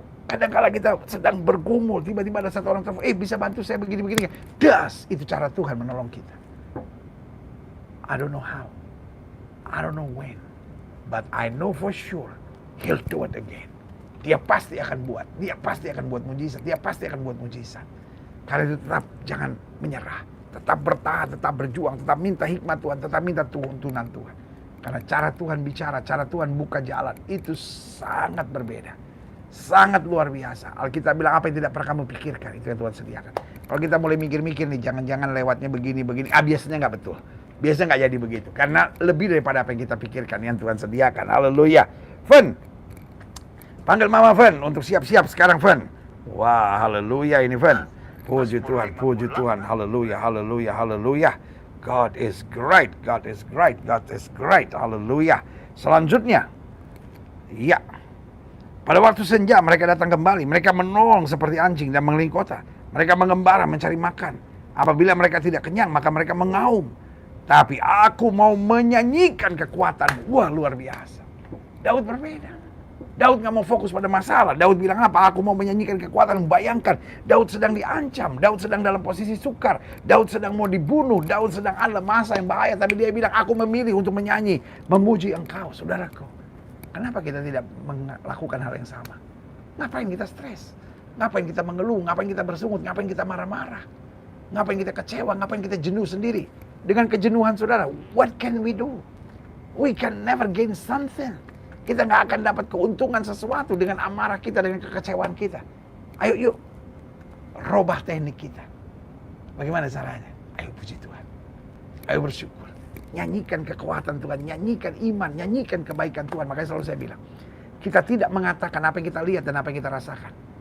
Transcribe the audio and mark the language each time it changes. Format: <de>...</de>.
<id>Kadang-kadang kita sedang bergumul, tiba-tiba ada satu orang telepon, bisa bantu saya begini-begini. Das, itu cara Tuhan menolong kita.</id> <en>I don't know how. I don't know when. But I know for sure, He'll do it again.</en> <id>Dia pasti akan buat. Dia pasti akan buat mujizat. Dia pasti akan buat mujizat. Karena itu tetap jangan menyerah. Tetap bertahan, tetap berjuang, tetap minta hikmat Tuhan, tetap minta tuntunan Tuhan. Karena cara Tuhan bicara, cara Tuhan buka jalan, itu sangat berbeda. Sangat luar biasa. Alkitab bilang apa yang tidak pernah kamu pikirkan, itu yang Tuhan sediakan. Kalau kita mulai mikir-mikir nih, jangan-jangan lewatnya begini-begini, biasanya nggak betul. Biasanya nggak jadi begitu. Karena lebih daripada apa yang kita pikirkan, yang Tuhan sediakan. Haleluya. Fen, panggil Mama Fen untuk siap-siap sekarang Fen. Wah, haleluya ini Fen. Puji Tuhan, puji Tuhan. Haleluya, haleluya, haleluya.</id> <en>God is great, God is great, God is great.</en> <id>Haleluya. Selanjutnya, ya. Pada waktu senja mereka datang kembali. Mereka menong seperti anjing dan mengelilingi kota. Mereka mengembara mencari makan. Apabila mereka tidak kenyang, maka mereka mengaum. Tapi aku mau menyanyikan kekuatan. Wah, luar biasa. Daud berbeda. Daud gak mau fokus pada masalah. Daud bilang apa? Aku mau menyanyikan kekuatan. Bayangkan, Daud sedang diancam. Daud sedang dalam posisi sukar. Daud sedang mau dibunuh. Daud sedang ada masa yang bahaya. Tapi dia bilang, aku memilih untuk menyanyi. Memuji engkau, saudaraku. Kenapa kita tidak melakukan hal yang sama? Ngapain kita stres? Ngapain kita mengeluh? Ngapain kita bersungut? Ngapain kita marah-marah? Ngapain kita kecewa? Ngapain kita jenuh sendiri? Dengan kejenuhan saudara,</id> <en>what can we do? We can never gain something.</en> <id>Kita nggak akan dapat keuntungan sesuatu dengan amarah kita, dengan kekecewaan kita. Ayo yuk, robah teknik kita. Bagaimana caranya? Ayo puji Tuhan. Ayo bersyukur. Nyanyikan kekuatan Tuhan, nyanyikan iman, nyanyikan kebaikan Tuhan. Makanya selalu saya bilang, kita tidak mengatakan apa yang kita lihat dan apa yang kita rasakan.</id>